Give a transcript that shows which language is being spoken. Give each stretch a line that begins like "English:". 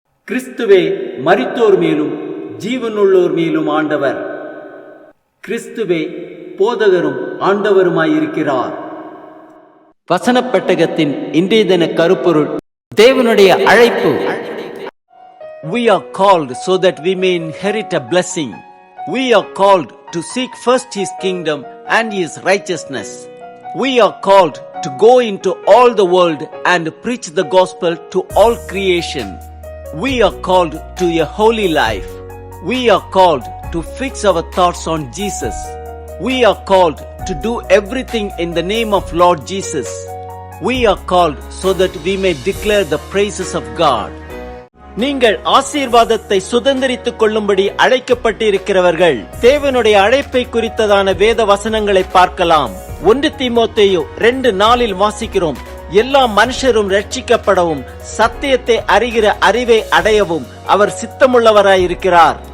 Tamil: கிறிஸ்துவே மரித்தோர் மேலும் ஜீவனுள்ளோர் மேலும் ஆண்டவர். கிறிஸ்துவே போதகரும் ஆண்டவருமாயிருக்கிறார். வசனப் பெட்டகத்தின் இன்றைய தின கருப்பொருள், தேவனுடைய அழைப்பு.
English: We are called so that we may inherit a blessing. We are called to seek first His kingdom and His righteousness. We are called to go into all the world and preach the gospel to all creation. We are called to a holy life. We are called to fix our thoughts on Jesus. We are called to do everything in the name of Lord Jesus. We are called so that we may declare the praises of God.
Tamil: நீங்கள் ஆசீர்வாதத்தை சுதந்திரித்துக் கொள்ளும்படி அழைக்கப்பட்டிருக்கிறவர்கள். தேவனுடைய அழைப்பை குறித்ததான வேத வசனங்களை பார்க்கலாம். 1 தீமோத்தேயு 2:4 வாசிக்கிறோம், எல்லா மனுஷரும் ரட்சிக்கப்படவும் சத்தியத்தை அறிகிற அறிவை அடையவும் அவர் சித்தமுள்ளவராயிருக்கிறார்.